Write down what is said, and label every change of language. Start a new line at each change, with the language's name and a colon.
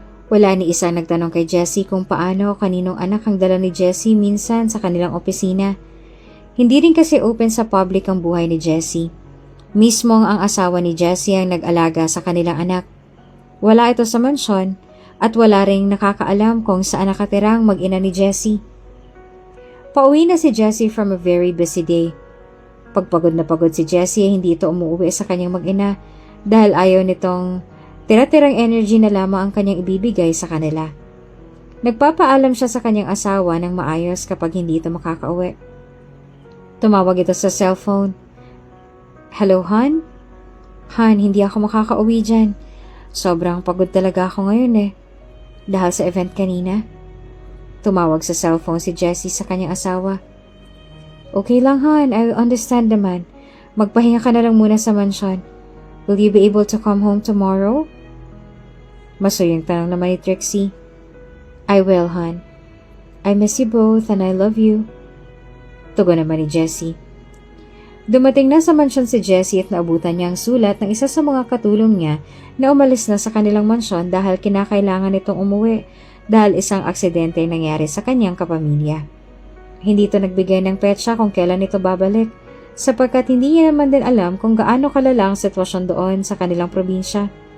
Filipino: Wala ni isa nagtanong kay Jessie kung paano o kaninong anak ang dala ni Jessie minsan sa kanilang opisina. Hindi rin kasi open sa public ang buhay ni Jessie. Mismong ang asawa ni Jessie ang nag-alaga sa kanilang anak. Wala ito sa mansyon at wala ring nakakaalam kung saan nakatirang mag-ina ni Jessie. Pauwi na si Jessie
English: from a very busy day.
Filipino: Pagpagod na pagod si Jessie, hindi ito umuwi sa kanyang mag-ina dahil ayaw nitong tira-tirang energy na lamang ang kanyang ibibigay sa kanila. Nagpapaalam siya sa kanyang asawa ng maayos kapag hindi ito makakauwi. Tumawag ito sa cellphone. Hello, Han? Han, hindi ako makakauwi dyan. Sobrang pagod talaga ako ngayon dahil sa event kanina. Tumawag sa cellphone si Jessie sa kanyang asawa. Okay lang, Han.
English: I understand
Filipino: naman. Magpahinga ka na lang muna sa mansyon.
English: Will you be able to come home tomorrow?
Filipino: Masuyang tanong naman ni Trixie.
English: I will, Han. I miss you both and I love you.
Filipino: Tugon naman ni Jessie. Dumating na sa mansyon si Jessie at naabutan niya ang sulat ng isa sa mga katulong niya na umalis na sa kanilang mansyon dahil kinakailangan itong umuwi dahil isang aksidente nangyari sa kanyang kapamilya. Hindi ito nagbigay ng petsa kung kailan ito babalik sapagkat hindi niya naman din alam kung gaano kalala ang sitwasyon doon sa kanilang probinsya.